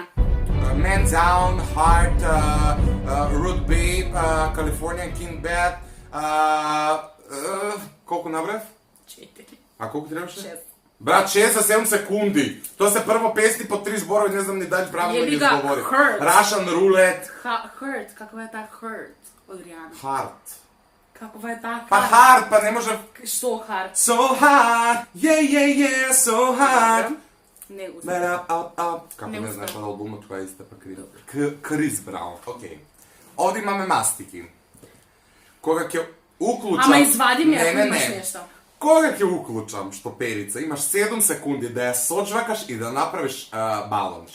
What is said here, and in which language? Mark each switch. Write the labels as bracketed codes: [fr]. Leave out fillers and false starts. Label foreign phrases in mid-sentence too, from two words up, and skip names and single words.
[mk] Man Down, Heart, Rude Babe, Californian King Bad, колку набрав? 4. А колку требаше? 6. Брат, 6 за 7 секунди. Тоа се прво песни по 3 зборови, не знам ни дали правилно ги изговори. Russian Roulette. Hurt, каква е таа Hurt од Ријана? Heart. Каква е таа Па hard, па не може... [en] So hard. So hard, yeah, so hard. [mk] Не го знам. Како не знаеш од албумот која е истепа Крис Браун. Океј. Овде имаме мастики. Кога ќе уклучам... Ама извади ми ако имаш нешто. Кога ќе уклучам штоперица, имаш 7 секунди да ја соджвакаш и да направиш балонче.